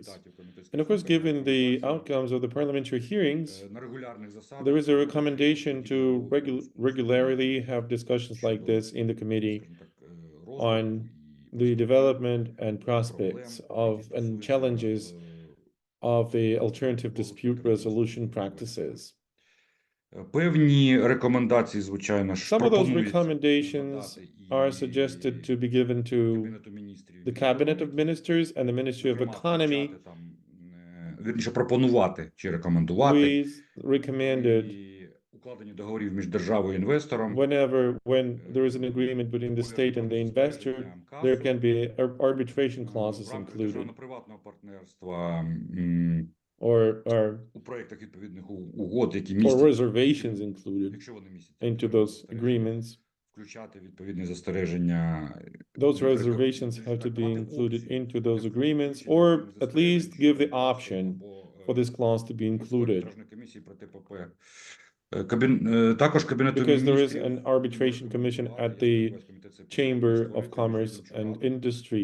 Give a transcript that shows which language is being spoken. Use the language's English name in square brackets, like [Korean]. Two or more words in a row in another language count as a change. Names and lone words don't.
[English] And of course, given the outcomes of the parliamentary hearings, there is a recommendation to regularly have discussions like this in the committee on the development and prospects of and challenges of the alternative dispute resolution practices. [Ukrainian] Певні рекомендації, звичайно, [English] Some of those recommendations are suggested to be given to the Cabinet of Ministers and the Ministry of Economy. [Ukrainian] Вірніше, пропонувати чи рекомендувати. [English] We recommended [Ukrainian] укладення договорів між державою і інвестором. [English] When there is an agreement between the state and the investor, there can be arbitration clauses included. [Ukrainian] Приватного партнерства [English] or [Ukrainian] у проектах відповідних угод, які [English] or [Ukrainian] містять, [English] reservations included [Ukrainian] якщо вони містять [English] into those agreements. [Ukrainian] включати відповідні застереження. [English] Those reservations have to be included into those agreements, or at least give the option for this clause to be included. Because there is an arbitration commission at the Chamber of Commerce and Industry.